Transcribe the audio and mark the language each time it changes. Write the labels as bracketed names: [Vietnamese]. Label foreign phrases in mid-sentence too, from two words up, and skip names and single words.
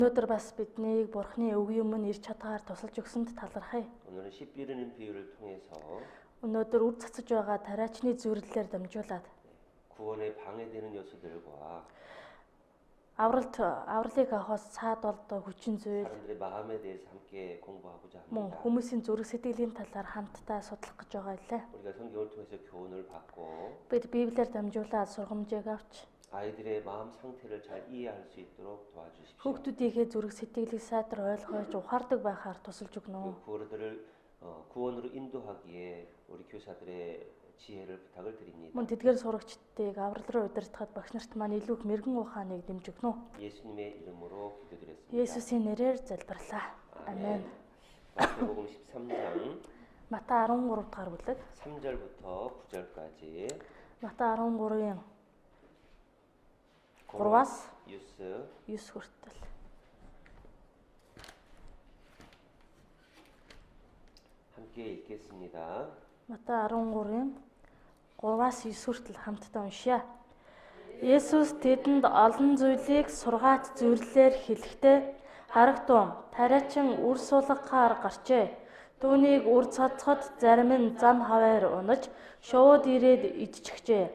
[Mongolian] өнөөдөр бас биднийг Бурхны үгийн өмнө ирж чадгаар тусалж өгсөнд талархъя. [Korean] 오늘은 씨 뿌리는 비유를 통해서 [Mongolian] Өнөөдөр үр цацаж байгаа тариачны зөвлөлөөр дамжуулаад [Korean] 구원에 방해되는 요소들과 [Mongolian] авралыг авахаас цаад болдог хүчин зүйл [Korean] 사람들의 마음에 대해서 함께 공부하고자 [Mongolian] мөн [Korean] 합니다. [Mongolian] хүмүүсийн зүрх сэтгэлийн талаар хамтдаа судлах гэж байгаа илээ. [Korean] 우리가 성경을 통해서 교훈을 받고 [Mongolian] Бид Библиэр дамжуулаад сургамжийг авч [Korean] 아이들의 마음 상태를 잘 이해할 수 있도록 도와주십시오. [Mongolian] хүүхдүүдийнхээ зүрх сэтгэлийг сайтар ойлгож ухаардаг байхаар тусалж өгнө. [Korean] 구원으로 인도하기에 우리 교사들의 지혜를 부탁을 드립니다. [Mongolian] Мөн тэдгээр сурагчдыг аврал руу удирдахад багш нарт маань илүү их мэрэгэн ухааныг дэмж өгнө. [Korean] 예수님의 이름으로 기도드렸습니다. [Mongolian] Есүсийн нэрээр залбирлаа. Амен. [Korean] 마태복음 13장 [Mongolian] Матай 13 дахь бүлэг [Korean] 3절부터 9절까지 [Mongolian] Матай 13-ийн 3-аас 9 хүртэл. [Korean] 함께 읽겠습니다. [Mongolian] Матай 13-ийн 3-аас 9 хүртэл хамтдаа уншъя. Есүс тэдэнд олон зүйлийг сургаат зөвлөлөөр хэлэхдээ харагтун тариачин үр сулгахаар гарчээ. Түүнийг үр цацхад зарим нь зам хаваар унаж шууд ирээд идчихжээ.